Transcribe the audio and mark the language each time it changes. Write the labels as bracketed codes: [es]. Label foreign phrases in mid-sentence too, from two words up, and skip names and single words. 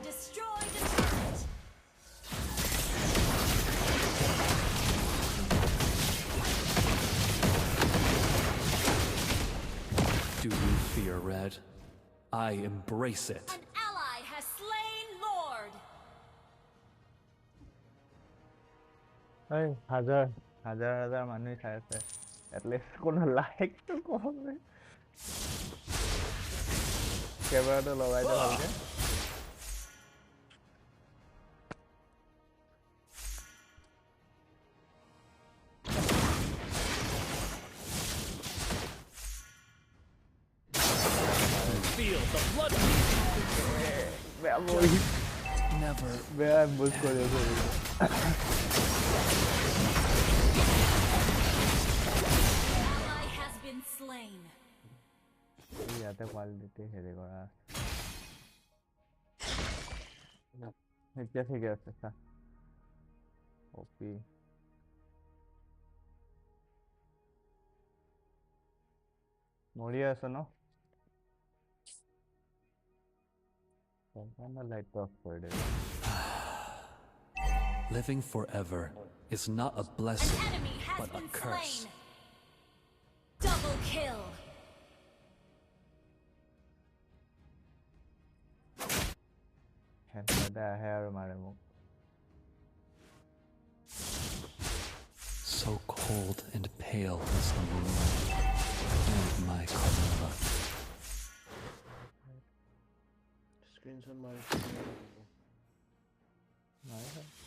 [en] team destroyed a turret. Do you fear red? I embrace it. An ally has slain Lord. [as] এই হাজার মানুহ চাই আছে এটলিষ্ট কোনো লাইকটো কমে কেমেৰাটো লগাই দে ভালকে [en] Feel the blood! [as] বেয়া বহি [en] Never. [as] বেয়া বুজ কৰি আছে [en] Ally has been slain. [as] ইয়াতে কোৱালিটি হেৰি কৰা এতিয়া ঠিকে আছে চা অপি মৰি আছে ন [en] light off [as] কৰি দে [en] Living forever is not a An blessing, enemy has but a been curse. slain. Double kill. [as] হেডে আহে আৰু মাৰে মোক [en] So cold and pale is the moonlight, and my Carmilla. Button market. Nice.